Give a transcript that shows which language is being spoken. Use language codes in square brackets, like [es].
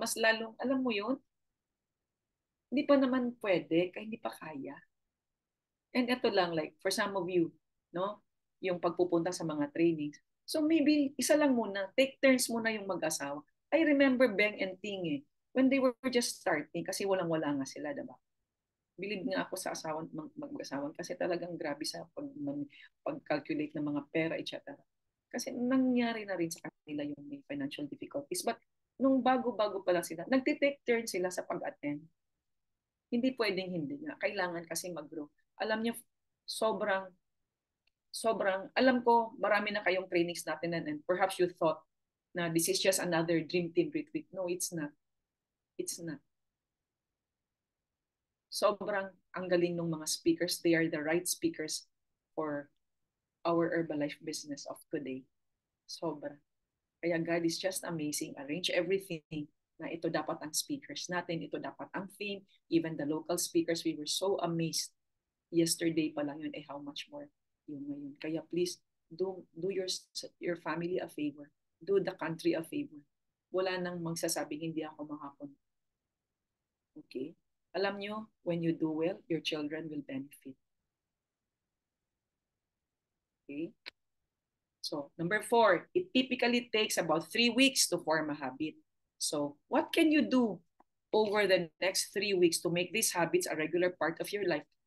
[tl] Mas lalong, alam mo yun, hindi pa naman pwede, kaya hindi pa kaya. And ito lang, like, [en] for some of you, [tl] no, yung pagpupunta sa mga trainings. So maybe, isa lang muna, take turns muna yung mag-asawa. [en] I remember Beng and Ting when they were just starting, [tl] kasi walang-wala nga sila, diba? Believe nga ako sa asawan, mag-asawan, kasi talagang grabe sa pag-calculate ng mga pera, etc. Kasi nangyari na rin sa kanila yung may financial difficulties. But nung bago-bago pa lang sila, nagtitake turn sila sa pag-attend. Hindi pwedeng hindi nga. Kailangan kasi mag-grow. Alam niyo, sobrang, alam ko, marami na kayong trainings natin [en] and perhaps you thought na this is just another dream team retreat. No, it's not. It's not. [tl] Sobrang ang galing ng mga speakers. [en] They are the right speakers for our Herbalife business of today. Sobra. Kaya God is just amazing. Arrange everything [tl] na ito dapat ang speakers natin, ito dapat ang theme, [en] even the local speakers, we were so amazed. Yesterday [tl] pa lang yun, [en] how much more yung ngayon. Kaya please, do your family a favor. Do the country a favor. [tl] Wala nang magsasabing hindi ako makapon. [en] Okay? [tl] Alam nyo, [en] when you do well, your children will benefit. Okay? So, number 4, it typically takes about 3 weeks to form a habit. So, what can you do over the next 3 weeks to make these habits a regular part of your life?